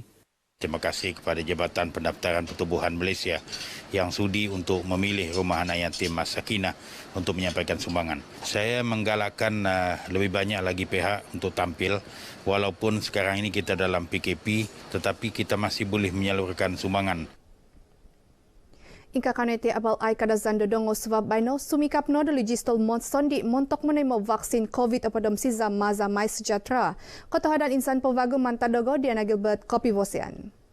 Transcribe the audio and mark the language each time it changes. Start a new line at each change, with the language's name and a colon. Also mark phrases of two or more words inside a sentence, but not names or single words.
Malay: Terima kasih kepada Jabatan Pendaftaran Pertubuhan Malaysia yang sudi untuk memilih Rumah Anak Yatim Mas Sakinah untuk menyampaikan sumbangan. Saya menggalakkan lebih banyak lagi pihak untuk tampil walaupun sekarang ini kita dalam PKP tetapi kita masih boleh menyalurkan sumbangan.
Central Dusun: Ingka kanete abal ay kadazan dodongo sebab baino sumikap no legistol monsondi montok menemo vaksin COVID apadam siza maza mai sejahtera. Kotohadan insan povago mantadogo Diana Gilbert kopi vosian.